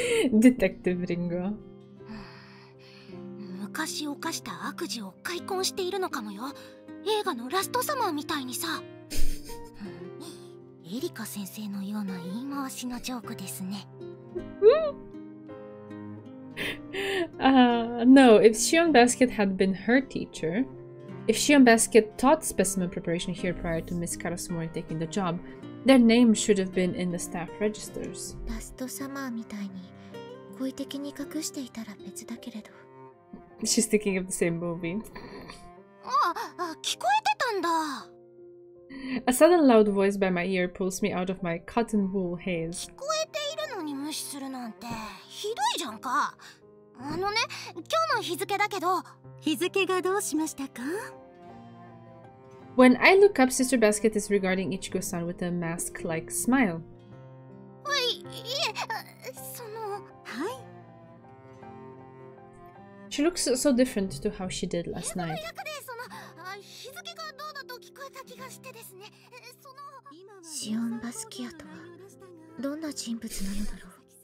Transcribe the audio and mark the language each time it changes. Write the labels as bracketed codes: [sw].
[en] Detective Ringo。 [ja] 昔犯した悪事を開墾しているのかもよ。映画のラストサマーみたいにさ。エリカ先生のような言い回しのジョークですね。 [en] No, if Shion Basket had been her teacher, if Shion Basket taught specimen preparation here prior to Miss Karasumori taking the job, their name should have been in the staff registers. [ja] ラストサマーみたいに故意的に隠していたら別だけれど。 [en] She's thinking of the same movie. [ja] 聞こえてたんだ。 [en] A sudden loud voice by my ear pulls me out of my cotton wool haze. [ja] 聞こえているのに無視するなんてひどいじゃんか。今日の日付だけど。日付がどうしましたか? [en] When I look up, Sister Basket is regarding Ichigo-san with a mask-like smile. [ja] いえ、はい。 [en] She looks so different to how she did last night. [ja] 日付がどうだと聞こえた気がしてですね。シオンバスキアとはどんな人物なのだろう。